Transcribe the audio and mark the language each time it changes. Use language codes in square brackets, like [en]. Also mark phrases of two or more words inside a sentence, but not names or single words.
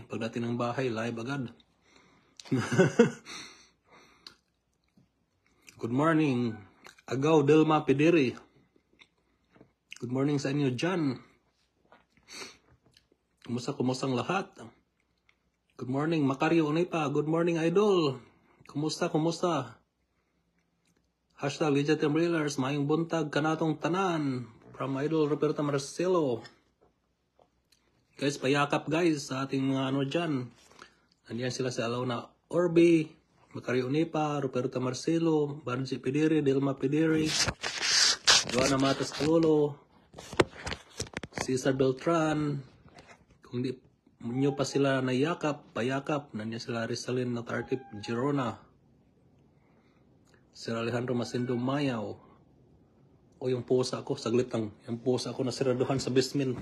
[tl] Pagdating ng bahay, live agad. [en] Good morning, [tl] Agaw Delma Pediri. [en] Good morning [tl] sa inyo dyan. Kumusta ang lahat? [en] Good morning, Macario Onipa. Good morning, [tl] Idol. Kumusta? [ceb] Hashtag Legit Umbrellas. Mayong buntag kanatong tanan. [en] From Idol Roberto Marcelo. [tl] Guys, payakap guys sa ating mga dyan. Nandiyan sila sa Alona Orbi, Macario Onipa, Roberto Marcelo, Margie Pediri, Delma Pediri, Joanna Matas Kalolo, Cesar Beltran. Kung di nyo pa sila nayakap, payakap. Nandiyan sila Rizalin Natartip Girona, Sir Alejandro Masindo Mayaw. O yung pusa ko, saglit lang. Yung pusa ko na siraduhan sa basement.